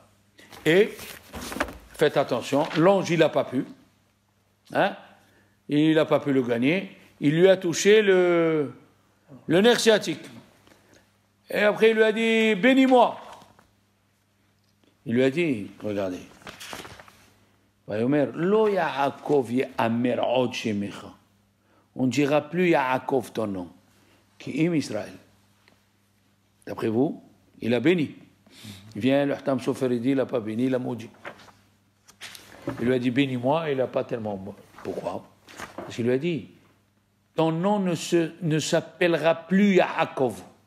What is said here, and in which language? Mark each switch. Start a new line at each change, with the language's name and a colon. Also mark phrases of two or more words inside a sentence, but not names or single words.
French: Et, faites attention, l'ange, il n'a pas pu. Il n'a pas pu le gagner. Il lui a touché le nerf sciatique. Et après, il lui a dit, bénis-moi. Il lui a dit, regardez.
Hebrew: לא יעקב יאמר עוד שמך.
French: On ne dira plus Yaakov ton nom. Qui est Israël. D'après vous, il a béni. Il vient, le Hatam Sofer, il dit, il n'a pas béni, il a maudit. Il lui a dit, bénis-moi, il n'a pas tellement... Pourquoi? Parce qu'il lui a dit, ton nom ne s'appellera plus Yaakov.